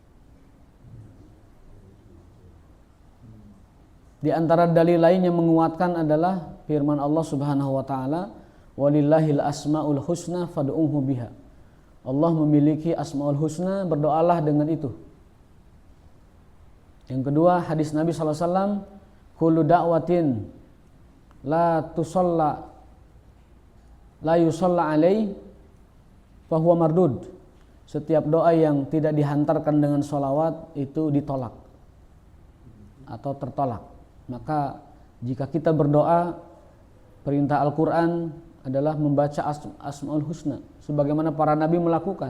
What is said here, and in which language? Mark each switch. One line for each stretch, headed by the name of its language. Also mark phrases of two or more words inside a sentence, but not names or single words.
Indonesian: Di antara dalil lain yang menguatkan adalah firman Allah
Arabic: سبحانه وتعالى, ولله الأسماء الحسنى فادعوه بها.
Indonesian: Allah memiliki
Arabic: الأسماء الحسنى,
Indonesian: berdoalah dengan itu. Yang kedua hadis Nabi SAW,
Arabic: كل دعوة لا يصلى عليه فهو مردود.
Indonesian: Setiap doa yang tidak dihantarkan dengan sholawat itu ditolak atau tertolak. Maka jika kita berdoa, perintah Al-Quran adalah membaca
Arabic: الأسماء الحسنى
Indonesian: sebagaimana para nabi melakukan.